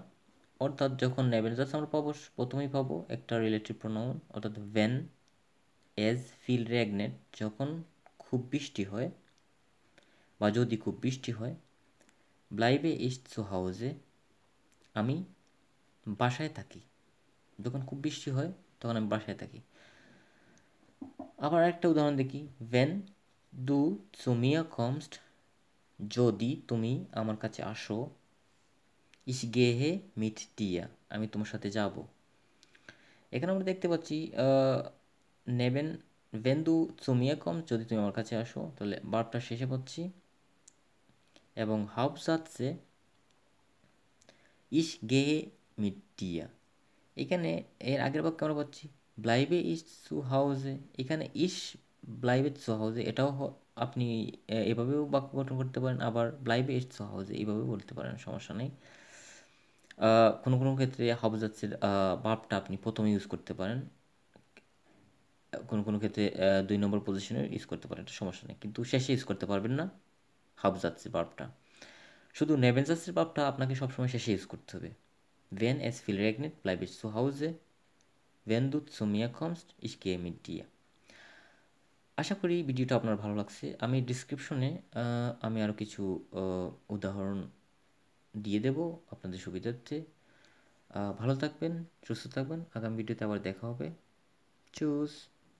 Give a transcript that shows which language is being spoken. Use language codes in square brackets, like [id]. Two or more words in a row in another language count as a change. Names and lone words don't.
[bn] অর্থাৎ যখন নেবেনজাতস আমরা পাবো, প্রথমেই পাবো একটা [en] relative pronoun, [bn] অর্থাৎ [de] wenn es viel regnet, [bn] যখন খুব বৃষ্টি হয় বা যদি খুব বৃষ্টি হয়, [de] bleibe ich zu Hause, [bn] আমি বাসায় থাকি, যখন খুব বৃষ্টি হয় তখন আমি বাসায় থাকি। আবার একটা উদাহরণ দেখি, [de] wenn du zu mir kommst, [bn] যদি তুমি আমার কাছে আসো, [de] ich gehe mit dir, [bn] আমি তোমার সাথে যাব। এখানে আমরা দেখতে পাচ্ছি [de] neben wenn du zu mir kommst, [bn] যদি তুমি আমার কাছে আসো, তাহলে ভার্বটা শেষে পাচ্ছি, এবং হাউপসাৎসে [de] ich gehe mit dir. [bn] এখানে এর আগের বাক্যে আমরা পাচ্ছি [de] bleibe ich zu Hause, [bn] এখানে [de] ich bleibe zu Hause, [bn] এটাও আপনি এভাবেও বাক্য গঠন করতে পারেন, আবার [de] bleibe ich zu Hause [bn] এইভাবেও বলতে পারেন, সমস্যা নেই। কোনো কোনো ক্ষেত্রে হাবজার্সের ভার্বটা আপনি প্রথমে ইউজ করতে পারেন, কোনো কোনো ক্ষেত্রে 2 নম্বর পজিশনে ইউজ করতে পারেন, এটা সমস্যা নেই, কিন্তু শেষে ইউজ করতে পারবেন না হাবজার্সের ভার্বটা। শুধু নেভেনজার্সের ভার্বটা আপনাকে সবসময় শেষে ইউজ করতে হবে। [de] Wenn es viel regnet, bleibe ich zu Hause. Wenn du zu mir kommst, ich gehe mit dir. [bn] আশা করি ভিডিওটা আপনার ভালো লাগছে। আমি ডিসক্রিপশনে আমি আরও কিছু উদাহরণ দিয়ে দেব আপনাদের সুবিধার্থে। ভালো থাকবেন, সুস্থ থাকবেন। আগামী ভিডিওতে আবার দেখা হবে। চুজ।